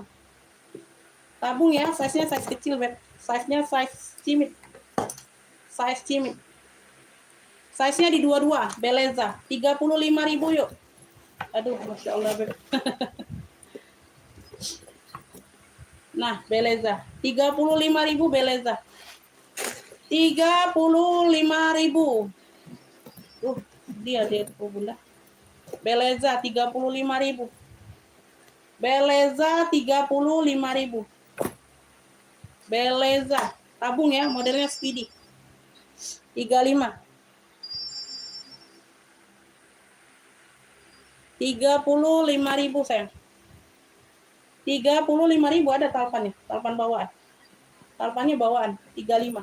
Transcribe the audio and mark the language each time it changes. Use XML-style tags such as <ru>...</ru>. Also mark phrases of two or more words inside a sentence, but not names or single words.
<id>Tabung ya, size-nya size kecil, Beb. Size-nya size cimit. Size cimit. Size-nya di 22, Beleza. 35.000 yuk. Aduh,</id> <ar>Masya Allah,</ar> <id>Beb. Nah, Beleza. 35.000 Beleza. 35.000. Dia Bunda. Beleza 35.000. Beleza 35.000. Beleza. Tabung ya, modelnya Speedy. 35. 35.000 sayang. 35.000 ada talpannya, talpan bawaan. Talpannya bawaan 35.</id>